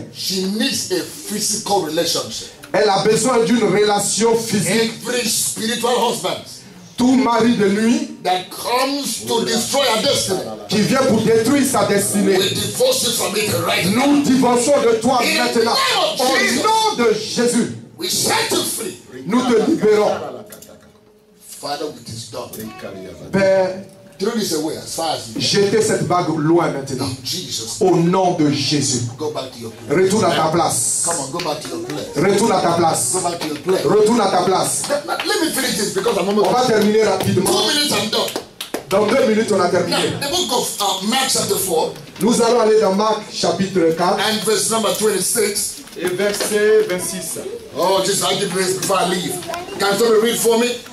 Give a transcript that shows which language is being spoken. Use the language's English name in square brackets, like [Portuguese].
[English] She needs a physical relationship. [French] Elle a besoin d'une relation physique. [English] Every spiritual husband [French] Tout mari de nuit [English] that comes to destroy her destiny, [French] qui vient pour détruire sa destinée, [English] we divorce you from it right now. [French] nous divorçons de toi maintenant. Au nom de Jésus, [English] We set you free. [French] nous te libérons. [English] Father, it is done. [French] Père, [English] Throw this away as far as you [French] jetez cette bague loin maintenant. [English] in Jesus. [French] Au nom de Jésus. [English] Go back to your place. [French] Retourne à ta place. [English] Come on, go back to your place. [French] Retourne à ta place. [English] Go back to your place. [French] Retourne à ta place. [English] Let me finish this because I'm [French] On [English] almost [French] va terminer rapidement. [English] 2 minutes. I'm done. [French] Dans 2 minutes, on a [English] Now, [French] terminé. [English] the book of Mark chapter 4 [French] Nous allons aller dans Marc chapitre 4 [English] and verse number 26. [French] Et verset 26. [English] Oh, just I'll give this before I leave. Can somebody read for me?